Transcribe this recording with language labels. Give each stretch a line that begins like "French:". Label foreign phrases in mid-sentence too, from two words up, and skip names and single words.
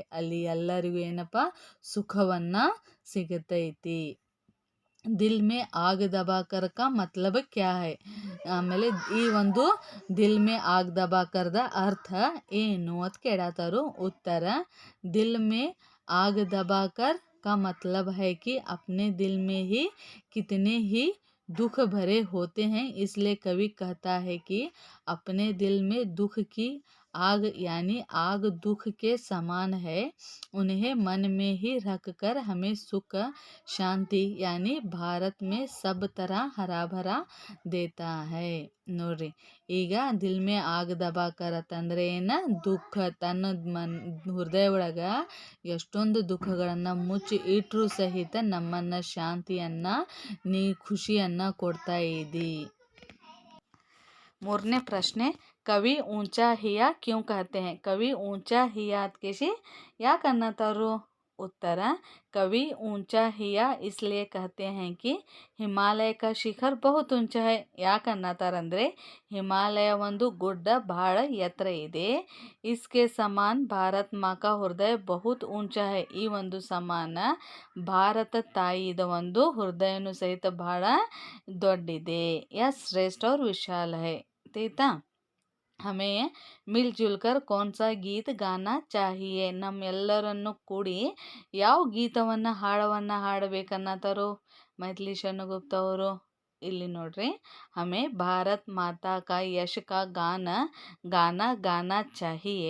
Kannada: ಅಲ್ಲಿ ಎಲ್ಲರಿಗೂ ಏನಪ್ಪ ಸುಖವನ್ನ ಸಿಗತೈತಿ.
Hindi: दिल में आग दबाकर का मतलब क्या है?
Kannada: ಆಮೇಲೆ ಈ ಒಂದು
Hindi: दिल में आग
Kannada: ದಬಾಕರ್ದ ಅರ್ಥ ಏನು ಅಂತ ಕೇಳತಾರು.
Hindi: उत्तर, दिल में आग दबाकर का मतलब है कि अपने दिल में ही कितने ही दुख भरे होते हैं, इसलिए कवि कहता है कि अपने दिल में दुख की आग यानी आग दुख के समान है, उन्हें मन में ही रख कर हमें सुख शांति यानी भारत में सब तरह हरा भरा देता है.
Kannada: ನೋಡ್ರಿ, ಈಗ
Hindi: दिल में आग दबाकर
Kannada: ಅಂತಂದ್ರೆ ಏನ? ದುಃಖ, ತನ್ನ ಹೃದಯ ಒಳಗ ಎಷ್ಟೊಂದು ದುಃಖಗಳನ್ನು ಮುಚ್ಚಿ ಇಟ್ಟರೂ ಸಹಿತ ನಮ್ಮನ್ನ ಶಾಂತಿಯನ್ನ, ಖುಷಿಯನ್ನ ಕೊಡ್ತಾ ಇದ್ದಿ. ಮೂರನೇ ಪ್ರಶ್ನೆ,
Hindi: कवि ऊंचा हिया क्यों कहते है?
Kannada: ಕವಿ
Hindi: ऊंचा हिया
Kannada: ಕೇಸಿ ಯಾಕೆ ಅನ್ನತಾರು?
Hindi: उत्तर, कवि ऊंचा हिया इसलिए कहते हैं कि ಹಿಮಾಲಯ का शिखर बहुत ऊंचा है.
Kannada: ಯಾಕೆ ಅನ್ನತಾರಂದ್ರೆ ಹಿಮಾಲಯ ಒಂದು ಗುಡ್ಡ ಬಹಳ ಎತ್ತರ ಇದೆ.
Hindi: इसके समान भारत माँ का हृदय बहुत ऊंचा है.
Kannada: ಈ ಒಂದು ಸಮಾನ ಭಾರತ ತಾಯಿದ ಒಂದು ಹೃದಯನು ಸಹಿತ ಬಹಳ ದೊಡ್ಡಿದೆ.
Hindi: यह श्रेष्ठ और विशाल है. ಆಯ್ತಾ? हमें मिलजुल कर कौन सा गीत गाना चाहिए?
Kannada: ನಮ್ಮೆಲ್ಲರನ್ನು ಕೂಡಿ ಯಾವ ಗೀತವನ್ನು ಹಾಡಬೇಕನ್ನತಾರೋ ಮೈಥಿಲಿ ಶರಣ ಗುಪ್ತ ಅವರು. ಇಲ್ಲಿ ನೋಡ್ರಿ,
Hindi: हमें भारत माता का यश का गाना चाहिए.